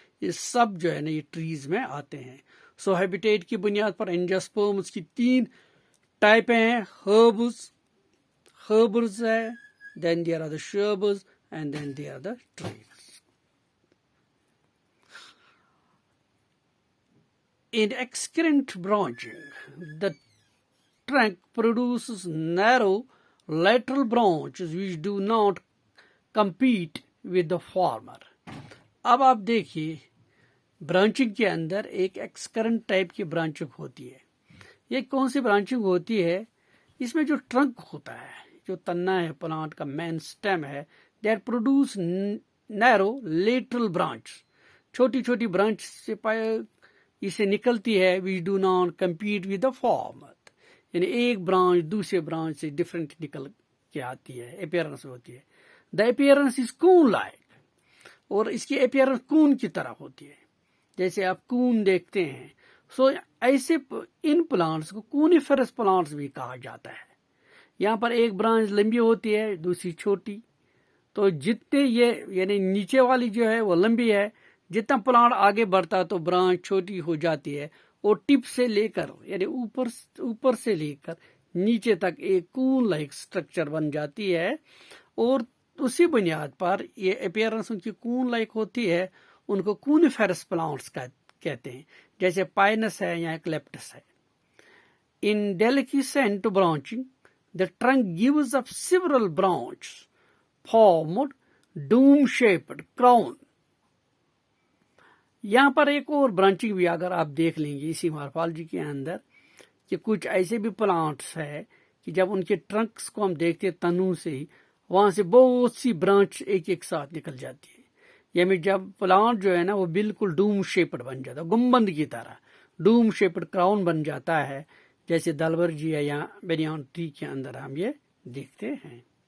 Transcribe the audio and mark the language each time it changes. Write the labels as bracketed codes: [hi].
[ur] یہ سب جو ہے نا یہ ٹریز میں آتے ہیں. سو ہیبیٹیٹ کی بنیاد پر اینجیوسپرمز کی 3 ٹائپیں ہیں. [en] Herbs ہے، then there are the shrubs and then they are the trees. In excurrent branching, the trunk produces narrow lateral branches which do not compete with the former. [ur] اب آپ دیکھیے برانچنگ کے اندر ایک ایکسکرنٹ ٹائپ کی برانچنگ ہوتی ہے. یہ کون سی برانچنگ ہوتی ہے؟ اس میں جو ٹرنک ہوتا ہے، جو تنا ہے پلانٹ کا مین سٹیم ہے، [en] that produce narrow lateral branch. [ur] چھوٹی چھوٹی برانچ سے اسے نکلتی ہے [en] which do not compete with the former. [ur] یعنی ایک برانچ دوسرے برانچ سے ڈفرینٹ نکل کے آتی ہے، اپیئرنس ہوتی ہے. [en] the appearance is cone like. [ur] اور اس کی اپیئرنس کون کی طرح ہوتی ہے، جیسے آپ کون دیکھتے ہیں. سو ایسے ان پلانٹس کو کونیفرس پلانٹس بھی کہا جاتا ہے. یہاں پر ایک برانچ لمبی ہوتی ہے، دوسری چھوٹی. تو جتنے یہ یعنی نیچے والی جو ہے وہ لمبی ہے، جتنا پلانٹ آگے بڑھتا تو برانچ چھوٹی ہو جاتی ہے، اور ٹپ سے لے کر یعنی اوپر سے لے کر نیچے تک ایک کون لائک سٹرکچر بن جاتی ہے. اور اسی بنیاد پر یہ اپیئرنس ان کی کون لائک ہوتی ہے، ان کو کونیفیرس پلانٹس کہتے ہیں، جیسے پائنس ہے یا ایکلیپٹس ہے. [en] In deliquescent branching the trunk gives up several branches formed dome-shaped crown. [ur] یہاں پر ایک اور برانچنگ بھی اگر آپ دیکھ لیں گے اسی مارفالوجی کے اندر کہ کچھ ایسے بھی پلانٹس ہے کہ جب ان کے ٹرنکس کو ہم دیکھتے ہیں تنوں سے ہی وہاں سے بہت سی برانچ ایک ساتھ نکل جاتی ہے. یعنی جب پلانٹ جو ہے نا وہ بالکل ڈوم شیپڈ بن جاتا ہے، گنبد کی طرح ڈوم شیپڈ کراؤن بن جاتا ہے، جیسے دلبرجی ہے یا بینیان ٹری کے اندر ہم یہ دیکھتے ہیں.